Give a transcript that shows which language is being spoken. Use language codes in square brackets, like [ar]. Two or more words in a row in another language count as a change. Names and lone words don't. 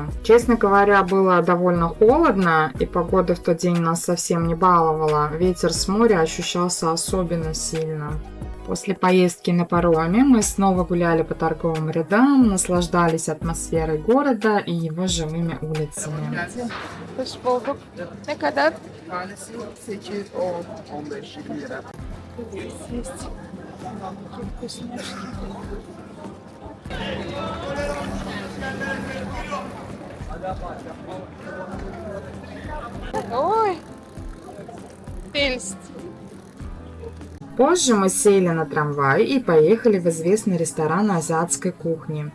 [ru] Честно говоря, было довольно холодно, и погода в тот день нас совсем не баловала. Ветер с моря ощущался особенно сильно. После поездки на пароме мы снова гуляли по торговым рядам, наслаждались атмосферой города и его живыми улицами. [tr] Hoş bulduk. Ne kadar? Tanesi 8-10, 15 lira. [ru] Здесь есть такие вкусняшки. Ой, Эльст. Позже мы сели на трамвай и поехали в известный ресторан азиатской кухни.